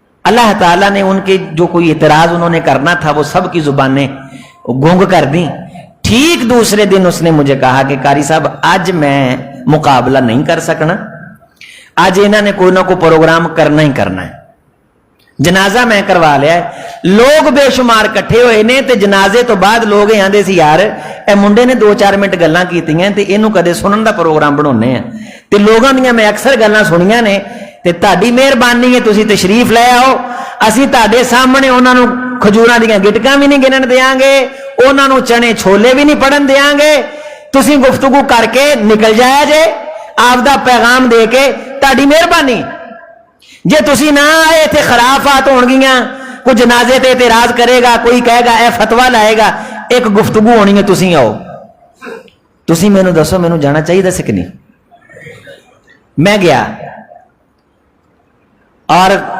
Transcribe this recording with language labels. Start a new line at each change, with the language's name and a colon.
Urdu: اللہ تعالیٰ نے ان کے جو کوئی اعتراض انہوں نے کرنا تھا وہ سب کی زبانیں گونگ کر دیں. ٹھیک دوسرے دن اس نے مجھے کہا کہ قاری صاحب آج میں مقابلہ نہیں کر سکنا, آج انہوں نے کوئی نہ کوئی پروگرام کرنا ہی کرنا ہے, جنازہ میں کروا لیا ہے.
Punjabi: لوگ بے شمار کٹھے ہوئے نے, تے جنازے تو بعد لوگ آندے سی یار اے منڈے نے 2-4 منٹ گلاں کیتیاں تے اینوں کدے سنن دا پروگرام بناਉنے ہیں, تے لوگاں دیاں میں اکثر گلاں سنیاں نے, تے تہاڈی مہربانی ہے تسی تشریف لے آؤ, اسی تہاڈے سامنے انہاں نوں کھجوراں دیاں گٹکاں بھی نہیں گنن دیاں گے, انہاں نوں چنے چھولے بھی نہیں پڑھن دیاں گے, تسی گفتگو کر کے نکل جایا جے آپ دا پیغام دے کے, تہاڈی مہربانی. جے تسی نہ آئے تے خرافات ہون گیاں, کوئی جنازے تے اعتراض کرے گا, کوئی کہے گا اے فتویٰ لائے گا, ایک گفتگو ہونی ہے, تسی آؤ, تسی مینوں دسو مینوں جانا چاہیے دس کہ نہیں. میں گیا اور